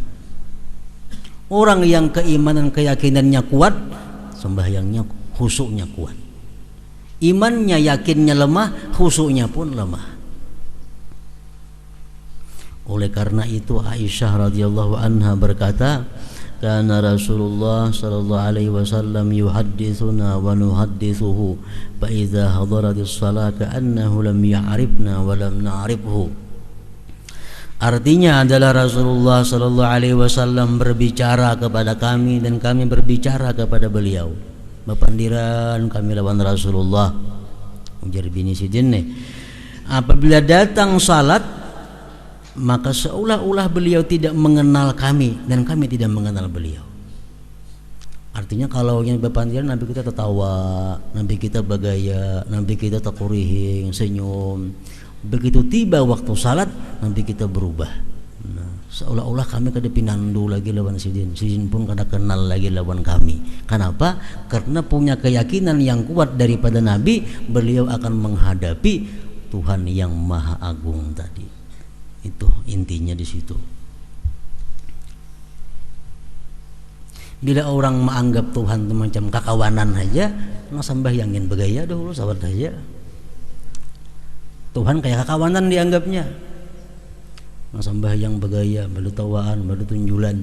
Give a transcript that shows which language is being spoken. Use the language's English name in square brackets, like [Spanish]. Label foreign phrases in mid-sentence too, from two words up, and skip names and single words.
[Indonesian] Orang yang keimanan keyakinannya kuat, sembahyangnya khusyuknya kuat. Imannya yakinnya lemah, khusyuknya pun lemah. Oleh karena itu Aisyah [Arabic] رضي الله عنها [Indonesian] berkata, [Arabic] "كان رسول الله صلى الله عليه وسلم يحدثنا ونحدثه، فإذا حضرت الصلاة كأنه لم يعرفنا ولم نعرفه." [Indonesian] Artinya adalah Rasulullah [Arabic] صلى الله عليه وسلم [Indonesian] berbicara kepada kami dan kami berbicara kepada beliau. [Banjar] Bapandiran kami lawan Rasulullah. Ujar bini sidin nih. [Indonesian] Apabila datang salat, maka seolah-olah beliau tidak mengenal kami dan kami tidak mengenal beliau. Artinya kalau yang bapandiran Nabi kita tertawa, Nabi kita bagaya, Nabi kita takurihing, senyum. Begitu tiba waktu salat, nanti kita berubah. Nah, [Banjar] seolah-olah kami kada pinandu lagi lawan sidin pun kada kenal lagi lawan kami. [Indonesian] Kenapa? Karena punya keyakinan yang kuat daripada Nabi, beliau akan menghadapi Tuhan yang Maha Agung tadi. Itu intinya di situ. Bila orang menganggap Tuhan itu macam kakawanan aja, nggak sembahyangin begaya dulu sahabat aja. [Banjar] Tuhan kayak kakawanan dianggapnya. Sembahyang begaya, baru tawaan, baru tunjulan.